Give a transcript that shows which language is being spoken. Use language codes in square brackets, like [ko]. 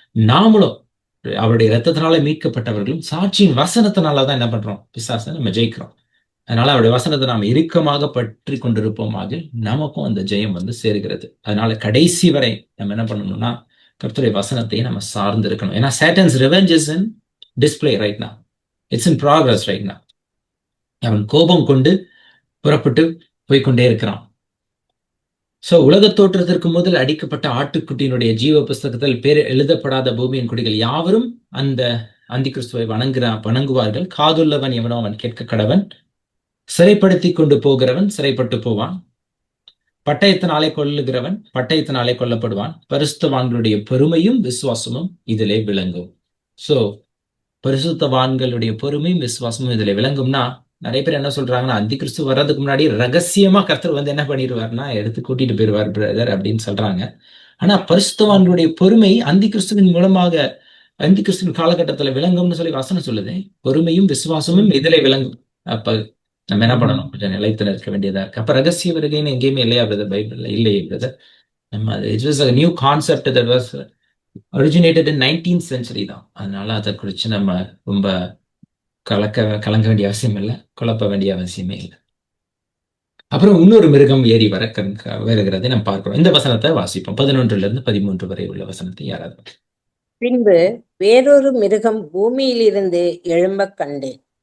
[ta] நாமளும் அவருடைய ரத்தத்தினால மீட்கப்பட்டவர்களும் சாட்சியின் வசனத்தினாலதான் என்ன பண்றோம்? பிசாசை நம்ம ஜெயிக்கிறோம். அதனால அவருடைய வசனத்தை நாம் இறுக்கமாக பற்றி கொண்டிருப்போமாக நமக்கும் அந்த ஜெயம் வந்து சேருகிறது. அதனால கடைசி வரை நம்ம என்ன பண்ணணும்னா கர்த்தருடைய வசனத்தை நம்ம சார்ந்து இருக்கணும். [en] ஏன்னா Satan's revenge is in display right now. It's in progress right now. [ta] அவன் கோபம் கொண்டு புறப்பட்டு போய்க்கொண்டே இருக்கிறான். சோ உலக தோற்றத்திற்கு முதல் அடிக்கப்பட்ட ஆட்டுக்குட்டியினுடைய ஜீவ புஸ்தகத்தில் பேர் எழுதப்படாத பூமியின் குடிகள் யாவரும் அந்த அந்தி கிறிஸ்துவை வணங்குவார்கள். காதுள்ளவன் எவனோ அவன் கேட்க கடவன். சிறைப்படுத்தி கொண்டு போகிறவன் சிறைப்பட்டு போவான். பட்டயத்தினாலே கொல்லுகிறவன் பட்டயத்தினாலே கொல்லப்படுவான். பரிசுத்தவான்களுடைய பெருமையும் விசுவாசமும் இதிலே விளங்கும். சோ பரிசுத்தவான்களுடைய பொறுமையும் விசுவாசமும் இதுல விளங்கும்னா நிறைய பேர் என்ன சொல்றாங்கன்னா அந்தி கிறிஸ்து வர்றதுக்கு முன்னாடி ரகசியமா கர்த்தர் வந்து என்ன பண்ணிடுவார்னா எடுத்து கூட்டிட்டு போயிடுவார் பிரதர் அப்படின்னு சொல்றாங்க. ஆனா பரிசுத்தவான்களுடைய பொறுமை அந்தி கிறிஸ்துவின் மூலமாக அந்தி கிறிஸ்துவின் காலகட்டத்துல விளங்கும்னு சொல்லி வசனம் சொல்லுது. பொறுமையும் விசுவாசமும் இதுல விளங்கும். அப்ப நம்ம என்ன பண்ணணும்? கொஞ்சம் நிலைத்து நிற்க வேண்டியதா இருக்கு. அப்ப ரகசிய வருகைன்னு எங்கேயுமே இல்லையா பிரதர்? பைபிள்ல இல்லையே பிரதர். [en] நம்ம it was a new concept that was originated in 19th century தான். [ta] அதனால அதை குறித்து நம்ம ரொம்ப கலங்க வேண்டிய அவசியம் இல்லை, குழப்ப வேண்டிய அவசியமே இல்லை. அப்புறம் இன்னொரு மிருகம் ஏறி வருகிறதை நம்ம பார்க்கிறோம். இந்த வசனத்தை வாசிப்போம். 11-13 வரை உள்ள வசனத்தை யாராவது. பின்பு வேறொரு மிருகம் பூமியிலிருந்து எழும்பக் கண்டேன்.